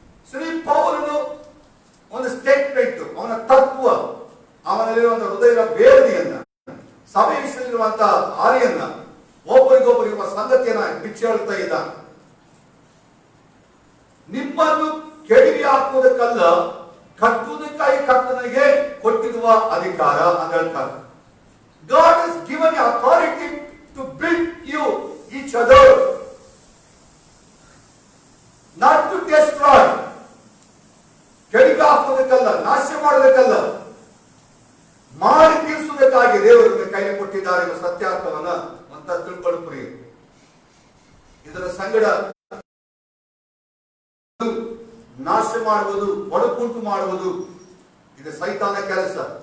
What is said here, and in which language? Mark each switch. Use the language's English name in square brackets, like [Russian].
[Kannada] ಶ್ರೀ ಪೌಲನು ಒಂದು ಸ್ಟೇಟ್ಮೆಂಟ್, ಅವನ ತತ್ವ, ಅವನಲ್ಲಿರುವಂತಹ ಹೃದಯದ ಬೇದನೆಯನ್ನ, ಸಭೆ ವಿಷಯದಲ್ಲಿರುವಂತಹ ಹಾರಿಯನ್ನ, ಒಬ್ಬರಿಗೊಬ್ಬರಿರುವ ಸಂಗತಿಯನ್ನ ಬಿಚ್ಚಿ ಹೇಳ್ತಾ ಇದ್ದ. ನಿಮ್ಮನ್ನು ಕೆಳಗೆ ಹಾಕುವುದಕ್ಕಲ್ಲ, ಕಟ್ಟುವುದಕ್ಕಾಗಿ ಕರ್ತನಿಗೆ ಕೊಟ್ಟಿರುವ ಅಧಿಕಾರ ಅಂತ ಹೇಳ್ತಾರೆ. [English] God has given you authority to build you each other, not to destroy. [Kannada] ಕೆಳಗೆ ಹಾಕುವುದಕ್ಕಲ್ಲ, ನಾಶ ಮಾಡೋದಕ್ಕಲ್ಲ, ಮಾಡಿ ತೀರಿಸುವುದಕ್ಕಾಗಿ ದೇವರು ಕೈಲಿ ಕೊಟ್ಟಿದ್ದಾರೆ ಎಂಬ ಸತ್ಯಾರ್ಥವನ್ನ ಅಂತ ತಿಳ್ಕೊಳ್ಳಿ. ಇದರ ಸಂಗಡ ನಾಶ ಮಾಡುವುದು, ಒಡಕುಂಟು ಮಾಡುವುದು ಇದು ಸೈತಾನ ಕೆಲಸ.